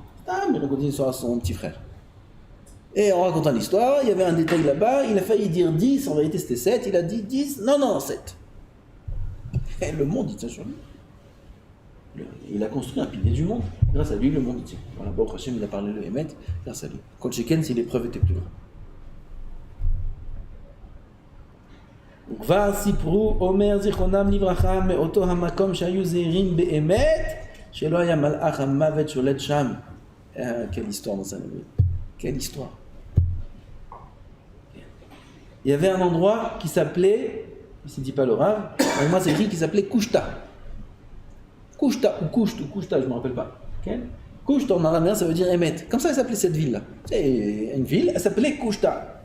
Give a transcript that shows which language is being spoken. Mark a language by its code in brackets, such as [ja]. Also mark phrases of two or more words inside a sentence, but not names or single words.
[fr] Il racontait une histoire à son petit frère. Et en racontant l'histoire, il y avait un détail là-bas, il a failli dire 10, en vérité c'était 7, il a dit 10, non, 7. Et le monde, il tient sur lui. Il a construit un pilier du monde. Grâce à lui, le monde, il tient. Voilà, Baruch Hashem, il a parlé le Emet, grâce à lui. [he] כל שכן, [fr] si l'épreuve était plus grande. [he] כבר סיפרו אומר זיכרונם לברכה מאותו המקום שהיו זהירים באמת שלא היה מלאך המוות שולט שם. [fr] Quelle histoire dans sa vie. Quelle histoire. Il y avait un endroit qui s'appelait, ici dit pas le Rav, mais moi c'est écrit qui s'appelait Kushta. Kushta ou Kushta, je me rappelle pas. Okay? Kushta en araméen ça veut dire Emet. Comme ça elle s'appelait cette ville là. C'est une ville, elle s'appelait Kushta.